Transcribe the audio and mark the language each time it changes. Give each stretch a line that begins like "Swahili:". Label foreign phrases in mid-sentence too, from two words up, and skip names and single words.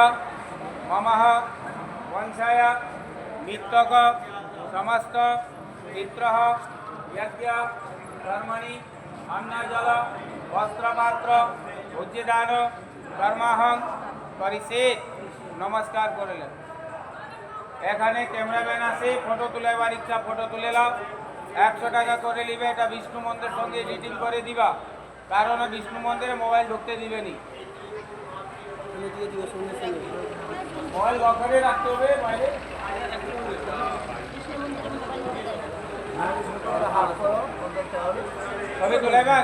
Sanskrit: ममः वंशाय मित्रक समस्त पितृ यज्ञ कर्मणि अन्नजल वस्त्रपात्र भोज्यदान कर्माहं करिसे।
Bangla: নমস্কার করলেন। এখানে ক্যামেরাম্যান আছে, ফটো তুলেবার ইচ্ছা ফটো তুলে নাও। 100 টাকা করে নিবে। এটা বিষ্ণু মন্দিরের সঙ্গে এডিটিং করে দিবা, কারণ বিষ্ণু মন্দিরে মোবাইল ঢুকতে দিবেনি। মোবাইল লকারে রাখতে হবে, বাইরে সবে তুলেবেন।